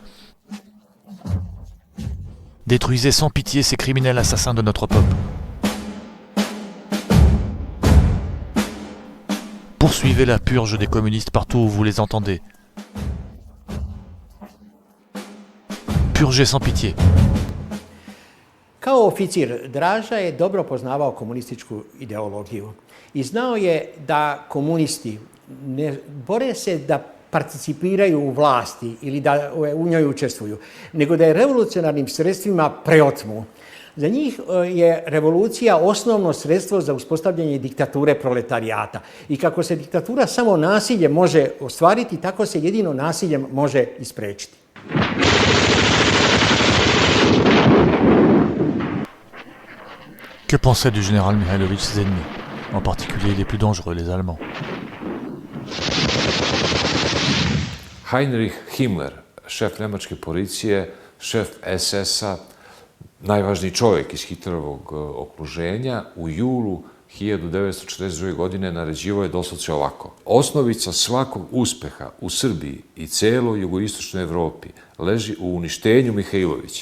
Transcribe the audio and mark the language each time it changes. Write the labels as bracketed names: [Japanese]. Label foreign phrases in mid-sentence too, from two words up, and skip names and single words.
[French] Détruisez sans pitié ces criminels assassins de notre peuple. Poursuivez la purge des communistes partout où vous les entendez. Purgez sans pitié. [Serbian] Kao oficir, Draža je dobro poznavao komunističku ideologiju i znao je da komunisti ne bore se da participiraju u vlasti ili da u njoj učestvuju, nego da je revolucionarnim sredstvima preotmu. Za njih je revolucija osnovno sredstvo za uspostavljanje diktature proletarijata. I kako se diktatura samo nasiljem može ostvariti, tako se jedino nasiljem može isprečiti. [French] Que pensait du général Mihailović ses ennemis, en particulier les plus dangereux, les Allemands? [Serbian] Heinrich Himmler, šef njemačke policije, šef SS-a, najvažniji čovjek iz Hitlerovog okruženja, u julu 1942. godine naređivao je doslovce ovako. Osnovica svakog uspeha u Srbiji i celoj jugoistočnoj Evropi leži u uništenju Mihajlovića.